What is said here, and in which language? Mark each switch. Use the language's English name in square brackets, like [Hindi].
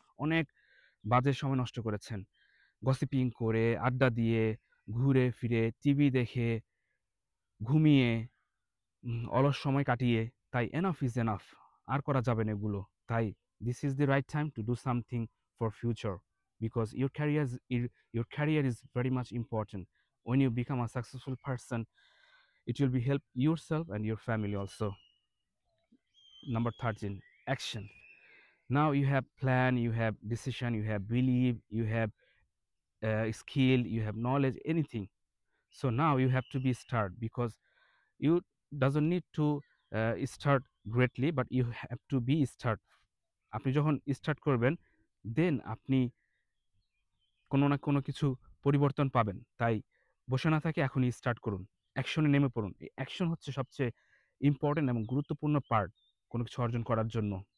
[Bangla] অনেক বাজে সময় নষ্ট করেছেন। গসিপিং করে, আড্ডা দিয়ে, ঘুরে ফিরে, টিভি দেখে, ঘুমিয়ে, অলস সময় কাটিয়ে। তাই [English] Enough is enough. [Bangla] আর করা যাবে না এগুলো। [English] তাই this is the right time to do something for future. Because your career is very much important. When you become a successful person, it will be help yourself and your family also. Number 13, action. Now you have plan, you have decision, you have belief, you have skill, you have knowledge, anything. So now you have to be start, because you doesn't need to start greatly, but you have to be start. [Bangla] আপনি যখন start করবেন, দেন আপনি কোনো না কোনো কিছু পরিবর্তন পাবেন। তাই বসে না থেকে এখনই স্টার্ট করুন। অ্যাকশনে নেমে পড়ুন। এই অ্যাকশন হচ্ছে সবচেয়ে ইম্পোর্টেন্ট এবং গুরুত্বপূর্ণ পার্ট কোনো কিছু অর্জন করার জন্য।